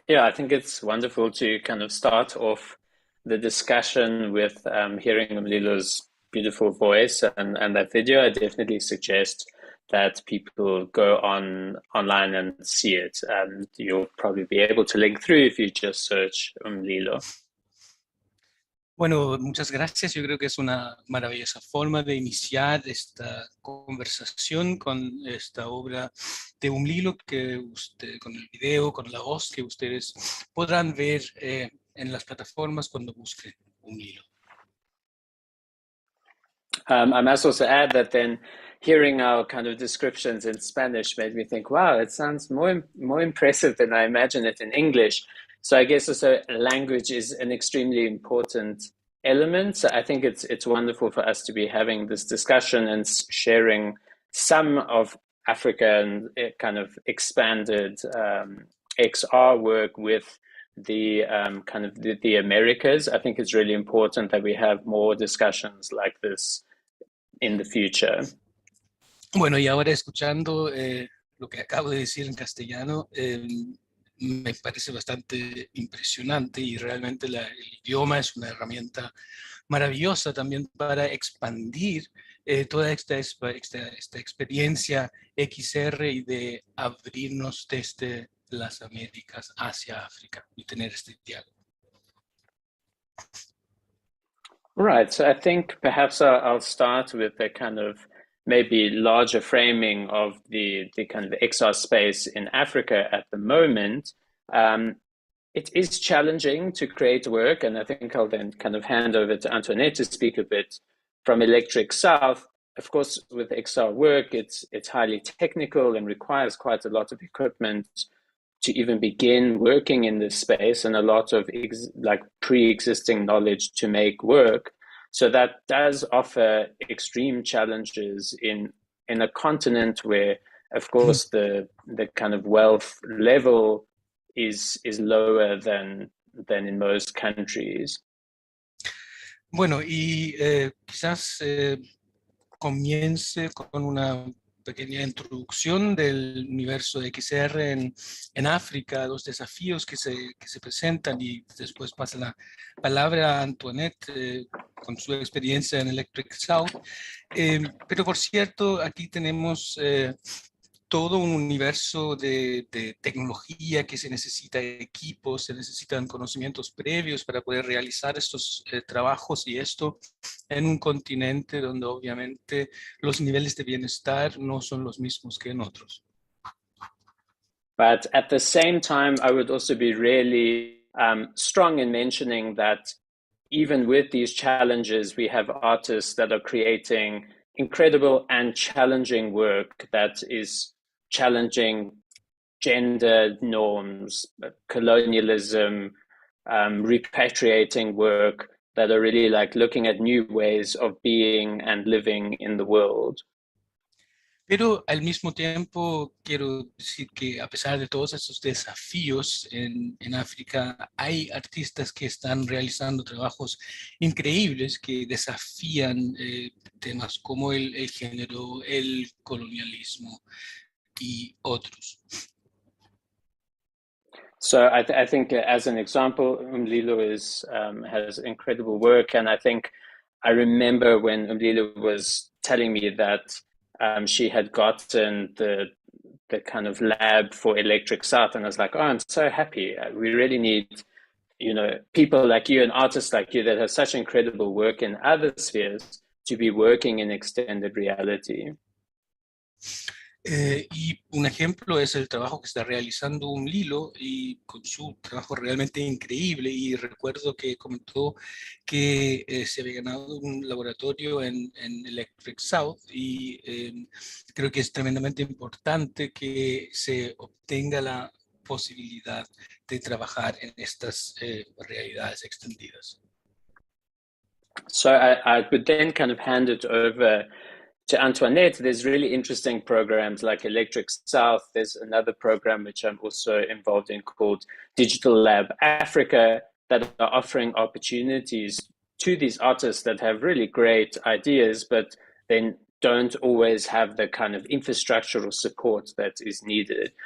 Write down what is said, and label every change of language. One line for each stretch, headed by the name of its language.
English: Yeah, I think it's wonderful to kind of start off the discussion with hearing Mlilo's beautiful voice and that video. I definitely suggest that people go online and see it. And you'll probably be able to link through if you just search Mlilo.
Spanish: Bueno, muchas gracias. Yo creo que es una maravillosa forma de iniciar esta conversación con esta obra de Mlilo, que usted, con el video, con la voz que ustedes podrán ver en las plataformas cuando busquen Mlilo.
English: I must also add that then hearing our kind of descriptions in Spanish made me think, wow, it sounds more impressive than I imagine it in English. So I guess also language is an extremely important element. So I think it's wonderful for us to be having this discussion and sharing some of Africa and kind of expanded XR work with the kind of the Americas. I think it's really important that we have more discussions like this in the future.
Spanish: Bueno, y ahora escuchando lo que acabo de decir en castellano, me parece bastante impresionante y realmente el idioma es una herramienta maravillosa también para expandir toda esta experiencia XR y de abrirnos desde las Américas hacia África y tener este diálogo.
English: Right, so I think perhaps I'll start with a kind of maybe larger framing of the kind of XR space in Africa at the moment. It is challenging to create work, and I think I'll then kind of hand over to Antoinette to speak a bit from Electric South. Of course, with XR work, it's highly technical and requires quite a lot of equipment to even begin working in this space, and a lot of like pre-existing knowledge to make work. So that does offer extreme challenges in a continent where, of course, the kind of wealth level is lower than in most countries.
Spanish: Bueno, y quizás comience con una pequeña introducción del universo de XR en África, los desafíos que se presentan, y después pasa la palabra a Antoinette con su experiencia en Electric South. Pero por cierto, aquí tenemos todo un universo de tecnología que se necesita equipos, se necesitan conocimientos previos para poder realizar estos trabajos, y esto en un continente donde obviamente los niveles de bienestar no son los mismos que en otros.
English: But at the same time, I would also be really strong in mentioning that even with these challenges, we have artists that are creating incredible and challenging work that is challenging gender norms, colonialism, repatriating work, that are really like looking at new ways of being and living in the world.
Spanish: Pero al mismo tiempo quiero decir que a pesar de todos estos desafíos en África, hay artistas que están realizando trabajos increíbles que desafían temas como el género, el colonialismo y otros.
English: So I think as an example, Mlilo has incredible work, and I think I remember when Mlilo was telling me that she had gotten the kind of lab for Electric South, and I was like, oh, I'm so happy. We really need, people like you and artists like you that have such incredible work in other spheres to be working in extended reality.
Spanish: Y un ejemplo es el trabajo que está realizando Mlilo, y con su trabajo realmente increíble. Y recuerdo que comentó que se había ganado un laboratorio en Electric South, y creo que es tremendamente importante que se obtenga la posibilidad de trabajar en estas realidades extendidas.
English: So I would then kind of hand it over to Antoinette, there's really interesting programs like Electric South. There's another program which I'm also involved in called Digital Lab Africa that are offering opportunities to these artists that have really great ideas, but then don't always have the kind of infrastructural support that is needed.